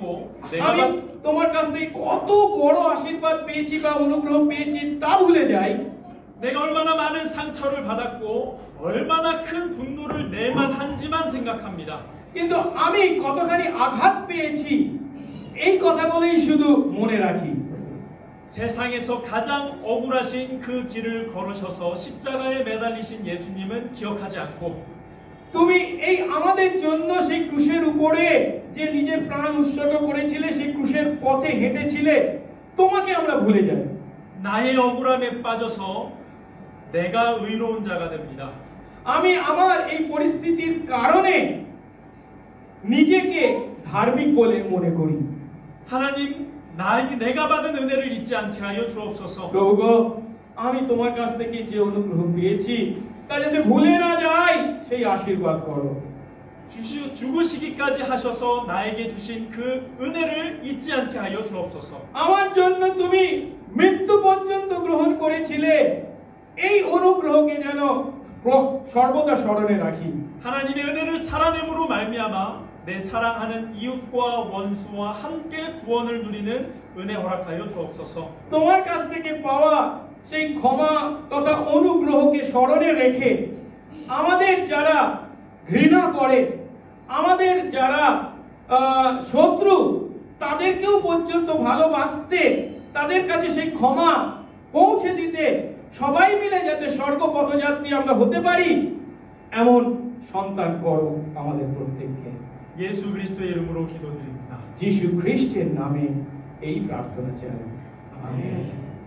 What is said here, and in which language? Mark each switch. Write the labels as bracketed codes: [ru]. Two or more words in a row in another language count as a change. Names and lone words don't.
[bn] আমি তোমার কাছ থেকে কত বড় আশীর্বাদ পেয়েছি বা অনুগ্রহ পেয়েছি তা ভুলে যাই। [ko] 내가 얼마나 많은 상처를 받았고 얼마나 큰 분노를 내만 한지만 생각합니다. [bn] কিন্তু আমি কতখানি আঘাত পেয়েছি এই কথাগুলোই শুধু মনে রাখি। [ko] 세상에서 가장 억울하신 그 길을 걸으셔서 십자가에 매달리신 예수님은 기억하지 않고 [bn] তুমি এই আমাদের জন্য সেই ক্রুশের উপরে যে নিজের প্রাণ উৎসর্গ করেছিলে, সেই ক্রুশের পথে হেঁটেছিলে, তোমাকে আমরা ভুলে যাই। [ko] 나의 억울함에 빠져서 내가 의로운 자가 됩니다. [bn] আমি আমার এই পরিস্থিতির কারণে নিজেকে ধার্মিক বলে মনে করি। [ko] 하나님, 내가 받은 은혜를 잊지 않게 하여 주옵소서. [bn] প্রভু গো, আমি তোমার কাছ থেকে যে অনুগ্রহ পেয়েছি তা যাতে ভুলে না যাই, সেই আশীর্বাদ করো। [ko] 죽으시기까지 하셔서 나에게 주신 그 은혜를 잊지 않게 하여 주옵소서. [bn] আমার জন্য তুমি মৃত্যু পর্যন্ত গ্রহণ করেছিলে, এই অনুগ্রহকে যেন সর্বদা স্মরণে রাখি। [ko] 하나님의 은혜를 살아냄으로 말미암아 내 사랑하는 이웃과 원수와 함께 구원을 누리는 은혜 허락하여 주옵소서. [bn] তোমার কাছ থেকে পাওয়া সেই ক্ষমা তথা অনুগ্রহকে স্মরণে রেখে আমাদের যারা ঘৃণা করে, আমাদের যারা শত্রু, তাদেরকেও পর্যন্ত ভালোবাসতে, তাদের কাছে সেই ক্ষমা পৌঁছে দিতে, সবাই মিলে যাতে স্বর্গ পথযাত্রী আমরা হতে পারি, এমন সন্তান করো আমাদের প্রত্যেককে। [ko] 예수 그리스도의 이름으로 기도드립니다. [bn] যিশু খ্রিস্টের নামে এই প্রার্থনা চাই, আমেন।